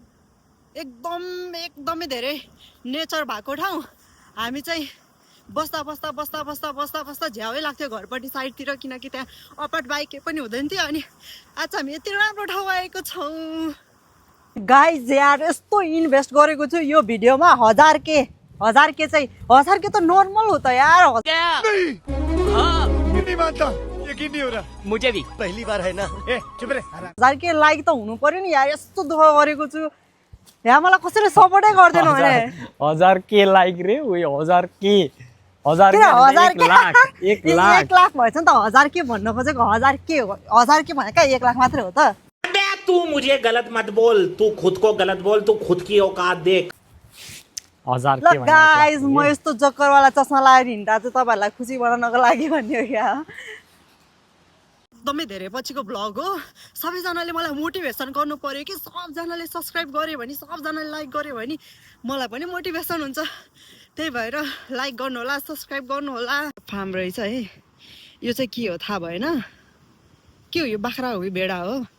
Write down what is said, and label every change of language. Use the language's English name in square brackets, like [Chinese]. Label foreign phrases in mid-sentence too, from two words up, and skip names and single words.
[Nepali] एकदमै धेरै नेचर भएको ठाउँ हामी चाहिँ बस्दा झ्यावै लाग्थ्यो घरपट्टि साइडतिर किनकि त्यहाँ अपार्ट बाइक के पनि हुँदैन थियो अनि आज हामी यति राम्रो ठाउँ आएको छौँ गाइज यार यस्तो इन्भेस्ट गरेको छु यो भिडियोमा 1000 के चाहिँ 1000 [Hindi] के तो नॉर्मल होता है यार नहीं मानता यकीन नहीं हो रहा मुझे भी पहली बार है ना ए चुप रे [Nepali] 1000 के लाइक त हुनु पर्यो नि यार यस्तो दुःख गरेको छु यहाँ मलाई कसैले सपोर्टै गर्दैन भने 1000 के लाइक रे उयो 1000 के 1000 के 1 लाख भएछ नि त 1000 के भन्न खोजेको 1000 के हो 1000 के भनेको 1 लाख मात्रै हो त [Hindi] तू मुझे गलत मत बोल तू खुद को गलत बोल तू खुद की औकात देख 1000 [Nepali] के भनेको गाइस म यस्तो जक्करवाला चस्मा लगाएर हिँड्दा चाहिँ तपाईहरुलाई खुसी बनाउनको लागि भन्ने हो क्या एकदमै धेरै पछिको ब्लग हो सबैजनाले मलाई मोटिभेसन गर्नु पर्यो कि सबजनाले सब्स्क्राइब गर्यो भने सबजनाले लाइक गर्यो भने मलाई पनि मोटिभेसन हुन्छ त्यही भएर लाइक गर्नु होला सब्स्क्राइब गर्नु होला फार्म रहेछ है यो चाहिँ के हो थाहा भएन के हो यो बाख्रा हो कि भेडा हो